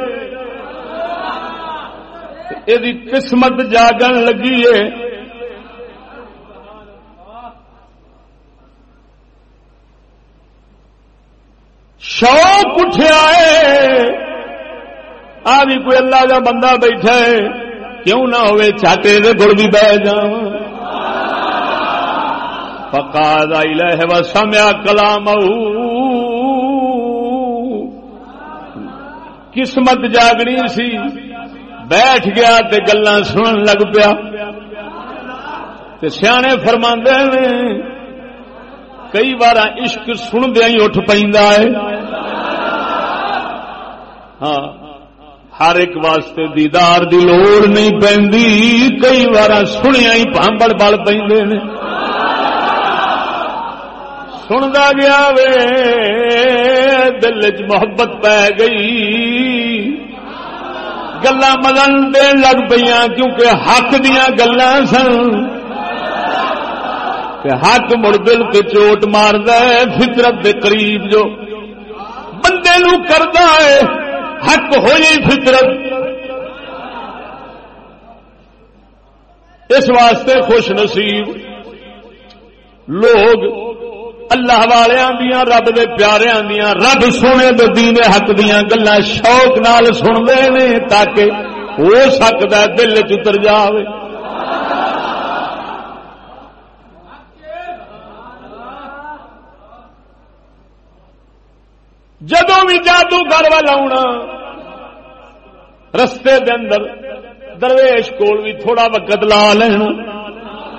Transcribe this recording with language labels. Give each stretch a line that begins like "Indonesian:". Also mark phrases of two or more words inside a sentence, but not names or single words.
Punjabi: یہ قسمت جاگن لگی ہے شوق اٹھیا ہے آ بھی کوئی اللہ کا بندہ بیٹھا ہے کیوں نہ ہوئے چاٹے دے گڑ بھی بہ جاواں
Arabic: فقاد الیہ وسمع کلامہ
Punjabi: قسمت جاگنی سی بیٹھ گیا تے گلاں سنن لگ پیا تے سیانے فرماندے نے کئی بار عشق سندیاں ہی اٹھ پیندا ہے ہاں ہر ایک واسطے دیدار دی لوڑ نہیں پیندی کئی بار سنیا ہی پامبڑ بل پیندے نے سندا گیا وے دل وچ محبت پی گئی گلاں مدن دین لگ پیاں کیونکہ حق دیاں گلاں سن کہ حق مڑ دل تے چوٹ ماردا ہے فطرت دے قریب جو بندے نو کردا ہے حق ہوئی فطرت اس واسطے خوش نصیب لوگ اللہ والیاں دیاں رب دے پیاریاں دیاں رب سونے دے دین حق دیاں گلاں شوق نال سن دے نے تاکہ ہو سکدا ہے دل وچ اتر جاوے جدوں بھی جادوگر وال آونا رستے دے اندر درویش کول بھی تھوڑا وقت لا لینا